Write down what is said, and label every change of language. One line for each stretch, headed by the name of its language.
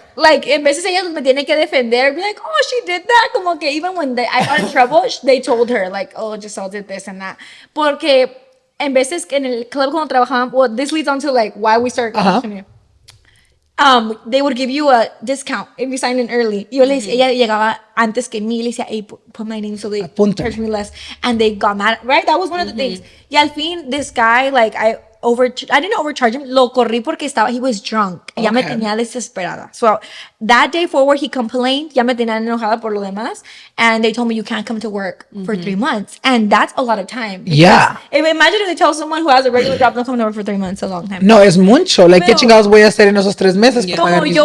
Spanish: Like, en veces ellas me tienen que defender.
English: Be like, oh, she did that.
Spanish: Como que
English: even when I got in trouble, they told her, like, oh, Giselle did this and that.
Spanish: Porque en veces en el club cuando trabajaban,
English: well, this leads on to, like, why we started questioning. They would give you a discount if you signed in early.
Spanish: Yo le decía, ella llegaba antes que mí, le decía,
English: hey, put my name so they charge me less. And they got mad, right? That was one of the things.
Spanish: Y al fin,
English: this guy, like, I didn't overcharge him.
Spanish: Lo corrí porque
English: he was drunk.
Spanish: Okay. Ya me tenía desesperada.
English: So that day forward, he complained.
Spanish: Ya me tenía enojada por lo demás.
English: And they told me, you can't come to work for 3 months. And that's a lot of time. Yeah. Imagine if they tell someone who has a regular job, don't come to work for 3 months. It's a long time.
Spanish: No, es mucho. Like, ¿qué chingados voy a hacer en esos 3 meses para pagar mis bills?